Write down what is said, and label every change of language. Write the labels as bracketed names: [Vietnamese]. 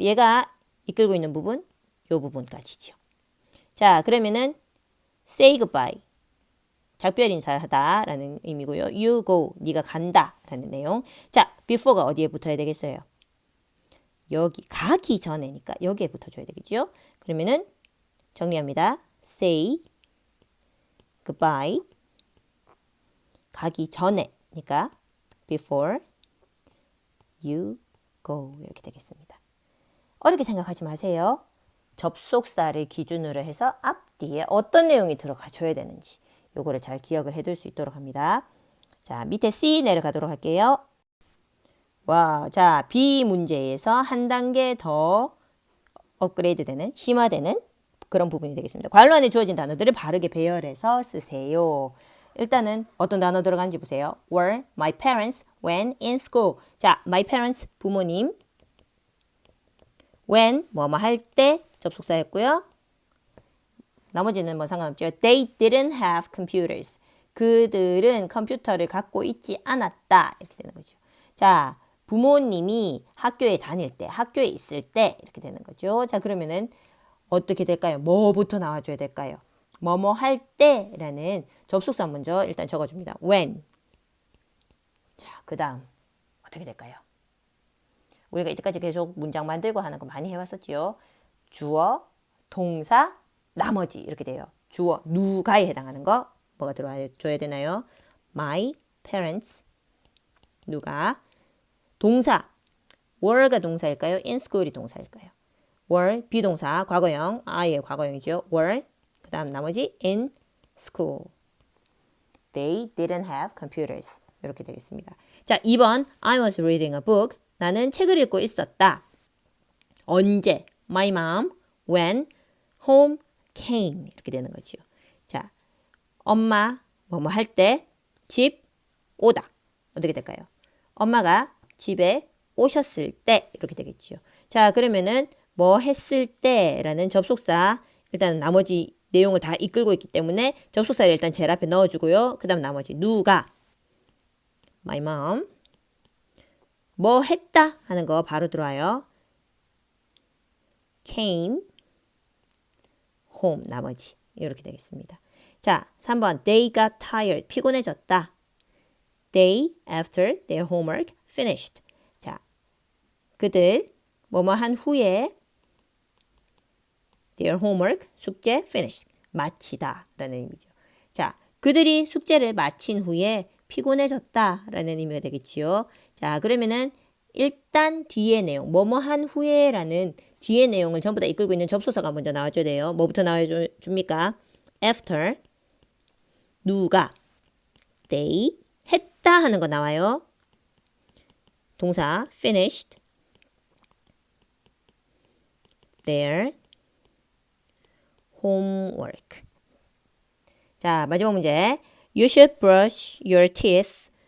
[Korean] 얘가 이끌고 있는 부분, 요 부분까지죠. 자, 그러면은 [English] say goodbye. [Korean] 작별 인사하다라는 의미고요. [English] You go. [Korean] 네가 간다라는 내용. 자, before가 어디에 붙어야 되겠어요? 여기 가기 전에니까 여기에 붙어줘야 되겠죠. 그러면은 정리합니다. [English] say goodbye. [Korean] 가기 전에니까 before [English] you go [Korean] 이렇게 되겠습니다. 어렵게 생각하지 마세요. 접속사를 기준으로 해서 앞뒤에 어떤 내용이 들어가 줘야 되는지 요거를 잘 기억을 해둘 수 있도록 합니다. 자, 밑에 C 내려가도록 할게요. 와, 자, B 문제에서 한 단계 더 업그레이드 되는, 심화되는 그런 부분이 되겠습니다. 관로 안에 주어진 단어들을 바르게 배열해서 쓰세요. 일단은 어떤 단어 들어간지 보세요. [English] were my parents when in school. [Korean] 자, my parents 부모님. when 뭐뭐 할 때 접속사였고요. 나머지는 뭐 상관없죠. [English] They didn't have computers. [Korean] 그들은 컴퓨터를 갖고 있지 않았다. 이렇게 되는 거죠. 자, 부모님이 학교에 다닐 때, 학교에 있을 때 이렇게 되는 거죠. 자, 그러면은 어떻게 될까요? 뭐부터 나와줘야 될까요? 뭐뭐 할 때라는 접속사 먼저 일단 적어줍니다. [English] when. [Korean] 자, 그 다음 어떻게 될까요? 우리가 이때까지 계속 문장 만들고 하는 거 많이 해왔었죠. 주어, 동사, 나머지 이렇게 돼요. 주어, 누가에 해당하는 거 뭐가 들어와줘야 되나요? [English] My parents, 누가. [Korean] 동사, were가 동사일까요? in school이 동사일까요? were, 비동사, 과거형, I의 과거형이죠. were, 그 다음 나머지 [English] in school. They didn't have computers. [Korean] 이렇게 되겠습니다. 자, 2번 [English] I was reading a book. [Korean] 나는 책을 읽고 있었다. 언제? [English] My mom when home came. [Korean] 이렇게 되는 거죠. 자, 엄마 뭐뭐 할 때, 집 오다. 어떻게 될까요? 엄마가 집에 오셨을 때 이렇게 되겠죠. 자, 그러면은 뭐 했을 때라는 접속사 일단 나머지 내용을 다 이끌고 있기 때문에 접속사를 일단 제일 앞에 넣어주고요. 그 다음 나머지 누가 [English] my mom [Korean] 뭐 했다 하는 거 바로 들어와요. [English] came home [Korean] 나머지 이렇게 되겠습니다. 자, 3번 [English] they got tired [Korean] 피곤해졌다. [English] They after their homework finished. [Korean] 자, 그들 뭐뭐 한 후에 [English] their homework [Korean] 숙제 finished 마치다 라는 의미죠. 자, 그들이 숙제를 마친 후에 피곤해졌다 라는 의미가 되겠지요. 자, 그러면은 일단 뒤에 내용 뭐뭐 한 후에 라는 뒤에 내용을 전부 다 이끌고 있는 접속사가 먼저 나와줘야 돼요. 뭐부터 나와줍니까? after 누가 they 했다 하는 거 나와요. [English] 동사 finished their homework. [Korean] 자, 마지막 문제. [English] You should brush your teeth.